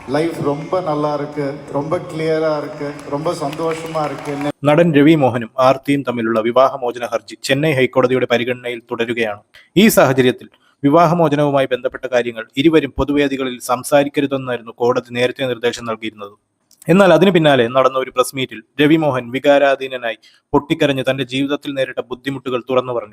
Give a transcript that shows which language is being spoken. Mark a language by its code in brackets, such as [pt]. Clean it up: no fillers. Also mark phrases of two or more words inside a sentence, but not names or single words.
[ta] லைஃப் ரொம்ப நல்லா இருக்கு, ரொம்ப கிளியரா இருக்கு, ரொம்ப சந்தோஷமா இருக்கு. [ml] നടൻ രവി മോഹനും ആർത്തിയും തമ്മിലുള്ള വിവാഹമോചന ഹർജി ചെന്നൈ ഹൈക്കോടതിയുടെ പരിഗണനയിൽ തുടരുകയാണ്. ഈ സാഹചര്യത്തിൽ വിവാഹമോചനവുമായി ബന്ധപ്പെട്ട കാര്യങ്ങൾ ഇരുവരും പൊതുവേദികളിൽ സംസാരിക്കരുതെന്നായിരുന്നു കോടതി നേരത്തെ നിർദ്ദേശം നൽകിയിരുന്നത്. എന്നാൽ അതിനു പിന്നാലെ നടന്ന ഒരു പ്രസ് മീറ്റിൽ രവി മോഹൻ വികാരാധീനനായി പൊട്ടിക്കരഞ്ഞ് തന്റെ ജീവിതത്തിൽ നേരിട്ട ബുദ്ധിമുട്ടുകൾ തുറന്നു പറഞ്ഞു.